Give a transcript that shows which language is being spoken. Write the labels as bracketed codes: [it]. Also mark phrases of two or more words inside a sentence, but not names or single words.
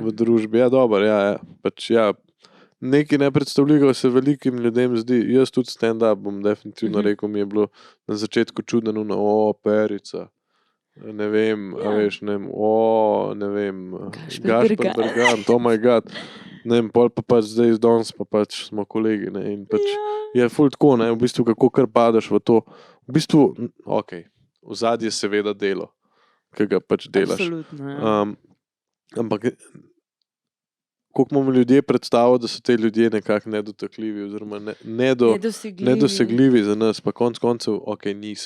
[sl] v družbi. Ja, dobro, ja, ja. Pač ja, nekaj nepredstavljivega se velikim ljudem zdi. Jaz tudi stand-up bom definitivno rekel, mi je bilo na začetku čudno, perica. Ne vem, a Ja. veš, ne vem, ne vem, Gašper Bergant. Bergant, [en] oh my god. [sl] Ne vem, pol pa pač zdaj z danes pa pač smo kolegi, ne, in pač Ja. je ful tako, ne, v bistvu kako kar padeš v to. V bistvu, ok, vzadje je seveda delo, ki ga pač delaš. Absolutno, ja. Ampak koliko imamo ljudje predstavo, da so te ljudje nekako nedotakljivi oziroma nedosegljivi za nas, pa konc koncev, ok, niso.